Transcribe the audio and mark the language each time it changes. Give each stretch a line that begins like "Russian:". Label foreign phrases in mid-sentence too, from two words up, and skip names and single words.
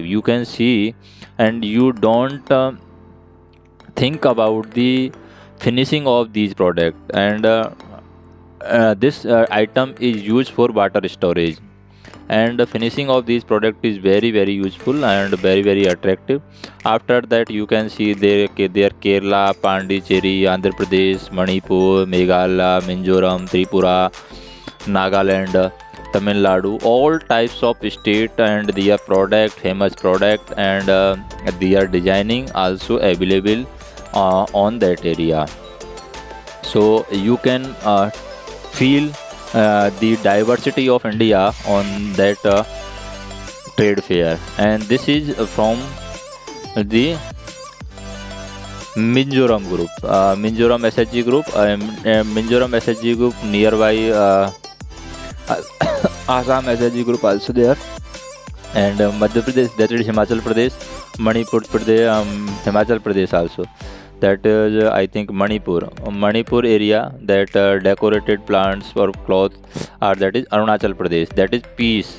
English: You can see, and you don't think about the finishing of these product. And this item is used for water storage, and the finishing of this product is very useful and very attractive. After that you can see there Kerala, Pondicherry, Andhra Pradesh, Manipur, Meghalaya, Mizoram, Tripura, Nagaland, Tamil Nadu, all types of state and their product, famous product, and their designing also available on that area. So you can feel the diversity of India on that trade fair. And this is from the Mizoram group, Mizoram SHG group, Mizoram SHG group nearby Assam SHG group also there, and Madhya Pradesh, that is Himachal Pradesh, Manipur Pradesh, Himachal Pradesh also. That is I think Manipur area, that decorated plants or cloth are, that is Arunachal Pradesh, that is peace.